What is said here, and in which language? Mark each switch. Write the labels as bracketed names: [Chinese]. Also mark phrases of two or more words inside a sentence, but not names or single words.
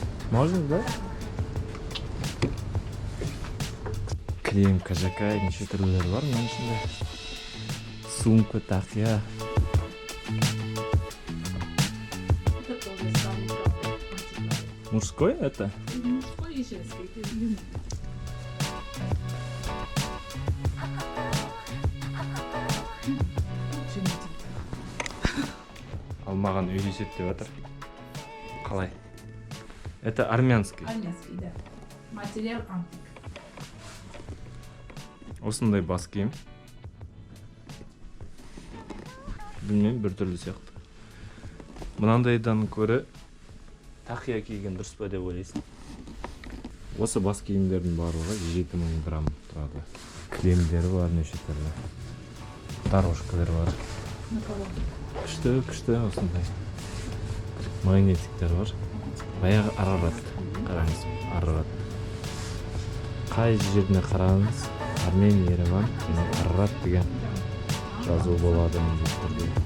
[Russian] Можно, да? [Kazakh] Крем, кажакай, неше түрлері бар мына ішінде. Сумка, тақия. [Russian] Это тоже самый главный. Мужской это? Мужской и женский. Это длинный. [Kazakh] Ал маған үйлесет деп жатыр. [Russian] Қалай? Это армянский. Армянский, да. Материал антик. [Kazakh] Осындай бас киім. Білмеймін, бір түрлі сияқты. Мынандайдан көрі тақия киген дұрыс па деп ойлайсың. Осы бас киімдердің барлығы 7000 грамм тұрады. Кремдері бар, неше түрлі. Дорожкалар бар. [Russian] На кого? [Kazakh] Күшті осындай. Магнетиктер бар. Баяғы Арарат. Қараңыз, Арарат. Қай жеріне қараңыз, Армения, Ереван, Арарат деген жазу болады міндетті.